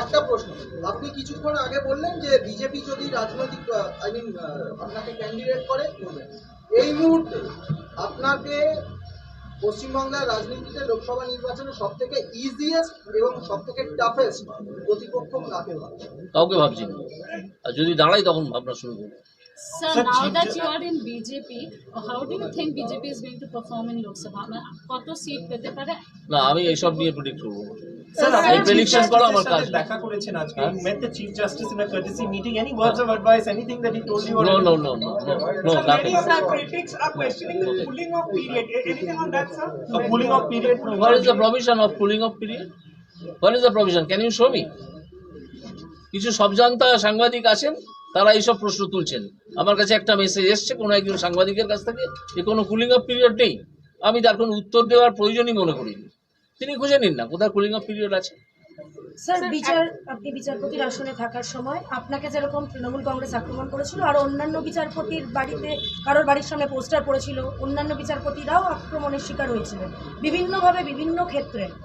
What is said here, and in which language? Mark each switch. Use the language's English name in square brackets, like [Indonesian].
[Bangla] একটা প্রশ্ন, আপনি কিছুক্ষণ আগে বললেন যে বিজেপি যদি রাজনৈতিক আপনাকে ক্যান্ডিডেট করে করবেন। এই মুহূর্তে আপনাকে পশ্চিমবাংলার রাজনীতিতে লোকসভা নির্বাচনে সব থেকে ইজিয়েস্ট এবং সব থেকে টাফেস্ট প্রতিপক্ষ কাকে ভাবছেন? কাউকে ভাবছি না, আর যদি দাঁড়াই তখন ভাবনা শুরু করবো। [English] Sir, now that you are in BJP, how do you think BJP is going to perform in Lok Sabha? [Bangla] কত সিট পেতে পারে? না, আমি এইসব নিয়ে প্রেডিক্ট করবো না। [English] Sir, [Bangla] এই প্রেডিকশন করা আমার কাজ না। দেখা করেছেন আজকে, [English] you met the Chief Justice in a courtesy meeting. Any words of advice, anything that he told you? No, nothing. Critics are questioning the cooling off period. Anything on that, sir? A cooling off period. What is the provision of cooling off period? What is the provision? Can you show me? [Bangla] কিছু সবজান্তা সাংবাদিক আছেন, তারা এইসব প্রশ্ন তুলছেন। আমার কাছে একটা মেসেজ এসছে কোনো একজন সাংবাদিকের কাছ থেকে যে কোনো কুলিং অফ পিরিয়ড নেই। আমি তার কোনো উত্তর দেওয়ার প্রয়োজনই মনে করিনি। তিনি খুঁজে নিন না কোথায় কুলিং অফ পিরিয়ড আছে। স্যার, আপনি বিচারপতির আসনে থাকার সময় আপনাকে যেরকম তৃণমূল কংগ্রেস আক্রমণ করেছিল, আর অন্যান্য বিচারপতির বাড়িতে কারোর বাড়ির সামনে পোস্টার পড়েছিল, অন্যান্য বিচারপতিরাও আক্রমণের শিকার হয়েছিলেন বিভিন্নভাবে বিভিন্ন ক্ষেত্রে।